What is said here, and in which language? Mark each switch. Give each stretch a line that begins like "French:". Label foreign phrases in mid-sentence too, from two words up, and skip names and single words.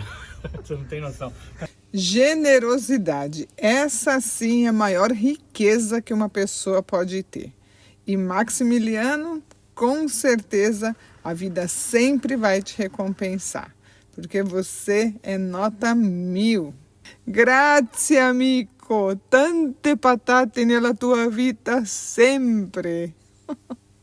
Portuguese: Você não tem noção. Generosidade. Essa sim é a maior riqueza que uma pessoa pode ter. E Maximiliano, com certeza, a vida sempre vai te recompensar. Porque você é nota 1000.
Italian: Grazie, amico. Tante patate nella tua vita sempre.